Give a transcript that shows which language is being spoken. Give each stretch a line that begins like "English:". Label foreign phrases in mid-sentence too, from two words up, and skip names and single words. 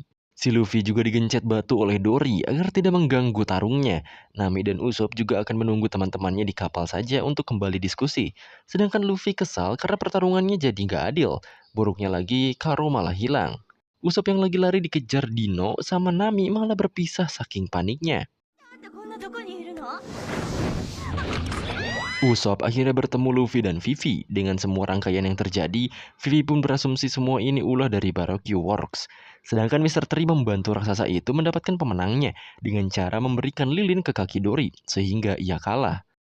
Indonesian: Si Luffy juga digencet batu oleh Dory agar tidak mengganggu tarungnya. Nami dan Usopp juga akan menunggu teman-temannya di kapal saja untuk kembali diskusi. Sedangkan Luffy kesal karena pertarungannya jadi nggak adil. Buruknya lagi, Karo malah hilang. Usopp yang lagi lari dikejar Dino sama Nami malah berpisah saking paniknya.
Japanese: こんなとこにいるの？
Indonesian: Usopp akhirnya bertemu Luffy dan Vivi. Dengan semua rangkaian yang terjadi, Vivi pun berasumsi semua ini ulah dari Baroque Works. Sedangkan Mr. Tree membantu raksasa itu mendapatkan pemenangnya dengan cara memberikan lilin ke kaki Dory, sehingga ia kalah.